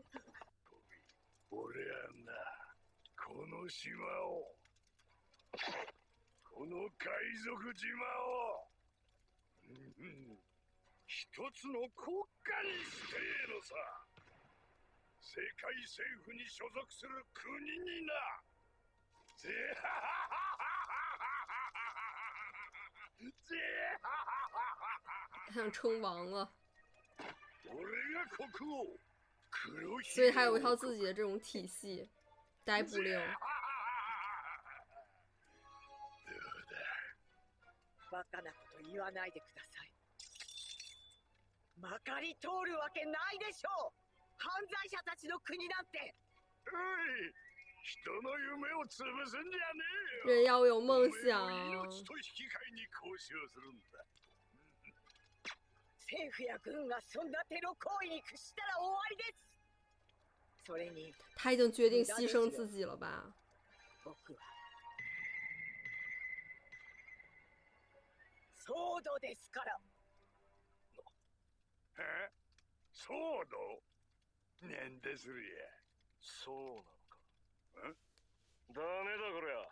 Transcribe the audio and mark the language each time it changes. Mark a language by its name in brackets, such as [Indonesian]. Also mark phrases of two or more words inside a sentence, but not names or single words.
[Japanese] 俺はな、この島を、この海賊島を、一つの国家にしてえのさ。世界政府に所属する国にな。ぜははは [Chinese] 他想称王了， [Japanese] 俺が国王。 [Chinese] 所以他有一套自己的这种体系，逮捕令。 [Japanese] バカなこと言わないでください。まかり通るわけないでしょう。犯罪者たちの国なんて。おい、人の夢を潰すんじゃねえよ。 [Chinese] 人要有梦想。 [Japanese] 命と引き換えに交渉するんだ。政府や軍がそんなテロ行為に屈したら終わりです。それに [Chinese] 他已经决定牺牲自己了吧？ [Japanese] 僕はソードですから。え？ソード？なんですりや。そうなのか。ダメだこりゃ。